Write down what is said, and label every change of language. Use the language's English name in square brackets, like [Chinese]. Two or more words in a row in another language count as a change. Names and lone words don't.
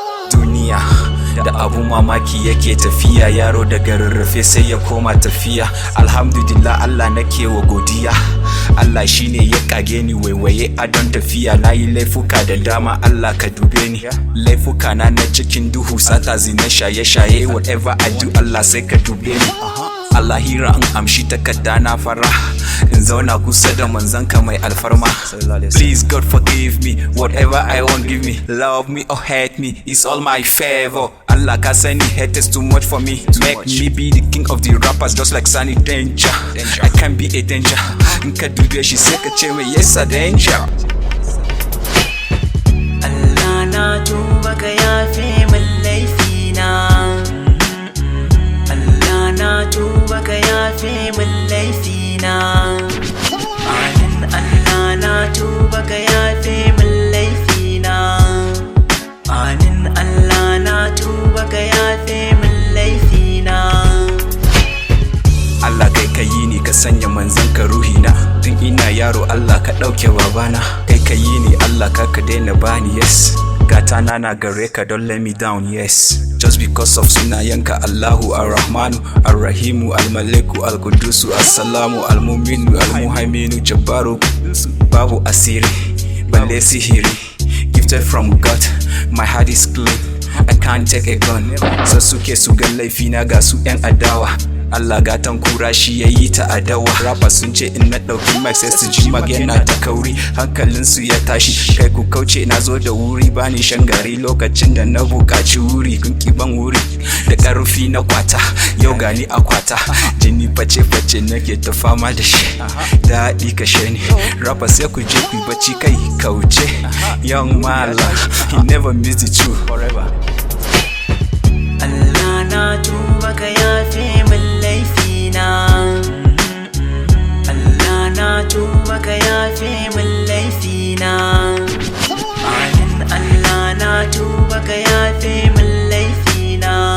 [Hausa] Duniya da abu mamaki yake tafiya, yaro daga rarrafe sai ya koma tafiya. Alhamdulillah, Allah nake wa godiya. Allah shine ya kage ni waiwaye a don tafiya. Na yi laifuka da dama, Allah ka dube ni. Laifuka na na cikin duhu, sata, zina, shaye-shaye. [English] Whatever I do, [Hausa] Allah sai ka dube ni. A lahira in amshi takarda na fara, in zauna kusa da manzanka mai alfarma. [English] Please God forgive me, whatever I want give me. Love me or hate me, it's all my favor. [Hausa] Allah ka sani [English] haters too much for me. Make me be the king of the rappers just like Sunny Danger. I can be a danger. [Hausa] In ka dube shi sai ka ce mai, [English] "Yes, a danger." [Hausa] Allah na tuba ka yafe min laifina. Allah na tuba ka yafe min laifina. Amin. Allah na tuba ka yafe min laifina. Amin. Allah na tuba ka yafe min laifina. Allah kai ka yi ni, ka sanya manzon ka ruhina. Tun ina yaro, Allah ka ɗauke babana. Kai ka yi ni, Allah ka, ka daina bani, yes. Gata na na gare ka, [English] don't let me down, yes. Just because of sunayenka, Allahu Ar-Rahmanu, Ar-Rahimu, Al-Maliku, Al-Kudusu, As-Salamu, Al-Muminu, Al-Muhaiminu, Jabbaru. [Hausa] Babu asiri, balle sihiri. [English] Gifted from God, my heart is clean. I can't take a gun. [Hausa] So suke su ga laifina, ga su yan adawa. Allah gatan kura shi ya yi ta adawa. Rappers sun ce in na ɗauki mic sai su ji mag yana ta kauri. Hankalinsu ya tashi, kai ku kauce, na zo da wuri, ba ni shan gari lokacin da na buƙaci wuri. Kun ki ban wuri, da ƙarfi na kwata. Yau gani a kwata, jini face-face nake ta fama da shi. Daɗi kashe ni, rappers sai ku je ku yi bacci, kai kauce. [English] Young Malam, he never miss the truth. [Hausa] Allah na tuba ka yafe min laifina. Allah na tuba ka yafe min laifina. Amin. Allah na tuba ka yafe min laifina.